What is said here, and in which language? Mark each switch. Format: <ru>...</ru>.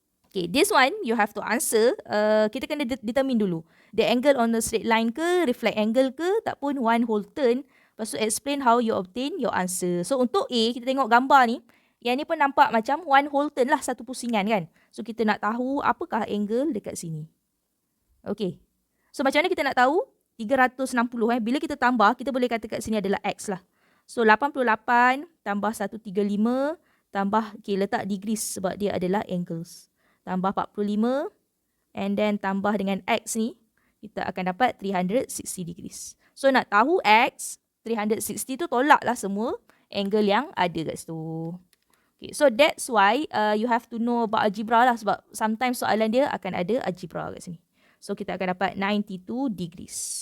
<en>Okay, this one you have to answer.</en> <ms>Kita kena determine dulu.</ms> <en>The angle on the straight line ke, reflect angle ke, tak pun one whole turn.</en> <ms>Lepas tu</ms> <en>explain how you obtain your answer.</en> <ms>So untuk A, kita tengok gambar ni. Yang ni pun nampak macam</ms> <en>one whole turn</en> <ms>lah, satu pusingan kan. So kita nak tahu apakah angle dekat sini. Okay. So macam mana kita nak tahu? 360 Bila kita tambah, kita boleh kata kat sini adalah X lah. So 88 tambah 135 tambah, okay, letak degrees sebab dia adalah angles. Tambah 45 and then tambah dengan X ni, kita akan dapat 360 degrees. So nak tahu X, 360 tu tolak lah semua angle yang ada kat situ.</ms> <en>Okay, so that's why you have to know about algebra lah,</en> <ms>sebab sometimes soalan dia akan ada algebra kat sini. So kita akan dapat 92 degrees.</ms>